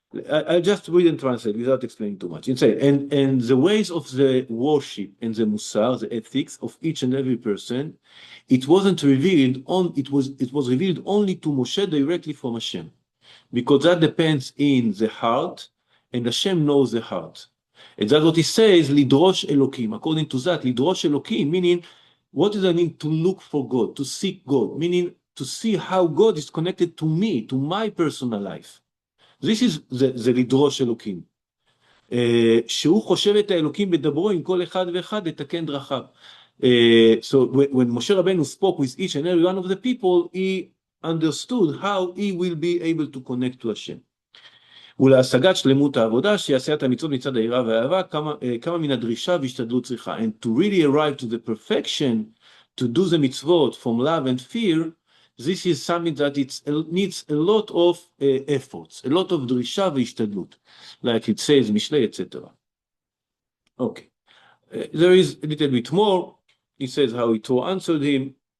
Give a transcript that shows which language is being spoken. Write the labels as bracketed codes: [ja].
[en] I'll just read and translate without explaining too much. And the ways of the worship and the musar, the ethics of each and every person, it wasn't revealed it was revealed only to Moshe directly from Hashem, because that depends in the heart, and Hashem knows the heart. And that's what he says, lidrosh Elokim. According to that, lidrosh Elokim, meaning, what does it mean to look for God, to seek God, meaning to see how God is connected to me, to my personal life. This is the לדרוש אלוקים. [he] שהוא חושב את האלוקים בדברו עם כל אחד ואחד לתקן דרכיו. [en] So when Moshe Rabbeinu spoke with each and every one of the people, he understood how he will be able to connect to Hashem. [he] ולהשגת שלמות העבודה, שיעשה את המצוות מצד היראה והאהבה, כמה מן הדרישה והשתדלות צריכה. [en] And to really arrive to the perfection, to do the mitzvot from love and fear, this is something that it needs a lot of efforts, a lot of drisha והשתדלות, like it says, Mishlei, etc. Okay. There is a little bit more. He says how Yitro answered him.